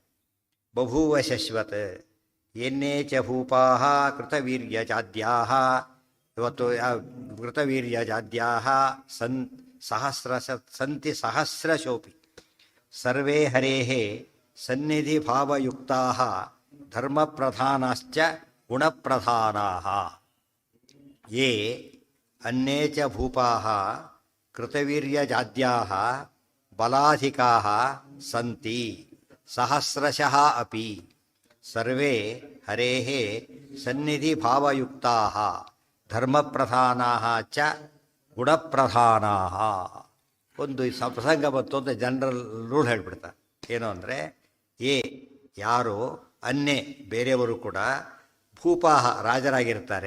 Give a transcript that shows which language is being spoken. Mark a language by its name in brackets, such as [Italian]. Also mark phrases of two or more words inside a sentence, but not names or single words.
[Sanskrit] ಬಭೂವ ಶಶ್ವತ್ ಎನ್ನೇ ಚ ಭೂಪಾ ಕೃತವೀರ್ಯ ಜಾದ್ಯಾ. ಇವತ್ತು ಕೃತವೀರ್ಯ ಜಾದ್ಯಾ ಸಂತಿ ಸಹಸ್ರಶೋಪಿ ಸರ್ವೇ ಹರೇಃ ಸನ್ನಿಧಿ ಭಾವಯುಕ್ತಾ ಧರ್ಮಪ್ರಧಾನಾಶ್ಚ ಗುಣಪ್ರಧಾನಾಃ. ಯೇ ಅನ್ಯೇ ಚ ಭೂಪಾಃ ಕೃತವೀರ್ಯಜಾದ್ಯಾಃ ಬಲಾಧಿಕಾಃ ಸಂತಿ ಸಹಸ್ರಶಃ ಅಪಿ ಸರ್ವೇ ಹರೇಃ ಸನ್ನಿಧಿ ಭಾವಯುಕ್ತಾಃ ಧರ್ಮಪ್ರಧಾನಾಃ ಚ ಗುಣಪ್ರಧಾನಾಃ. [Kannada] ಒಂದು ಪ್ರಸಂಗ ಬಂತು ಅಂತ [English] general rule [Kannada] ಹೇಳ್ಬಿಡ್ತಾರೆ. ಏನು ಅಂದರೆ ಯಾರು ಅನ್ಯ ಬೇರೆಯವರು ಕೂಡ ಭೂಪಾಹ ರಾಜರಾಗಿರ್ತಾರೆ.